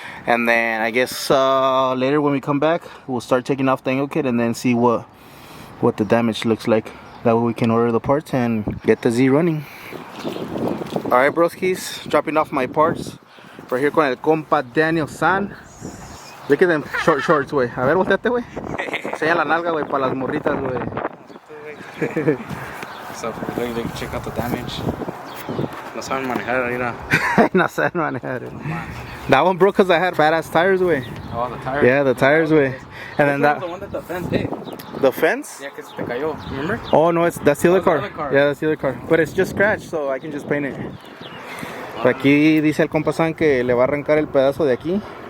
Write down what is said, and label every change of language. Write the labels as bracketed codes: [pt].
[en] And then I guess later when we come back, we'll start taking off the angle kit and then see what the damage looks like. That way we can order the parts and get the Z running. Alright broskies, dropping off my parts. Right here [es] con el compa [en] Diagnosing. Look at them short shorts, güey. [es] A ver, volteate, güey. Enseña la nalga, güey, para las morritas, güey. [en] So, they can check out the damage. [es] No saben manejar, mira. No saben manejar. [en] That one broke because I had fat ass tires, güey. Oh, the tires. Yeah, the tires, güey. And then that. The one that the fence hit. The fence? Yeah, because [es] te cayó. [en] Remember? Oh no, that's the other car. The other car. Yeah, that's the other car. But it's just scratched, so I can just paint it. [es] Aquí dice el compa San que le va a arrancar el pedazo de aquí.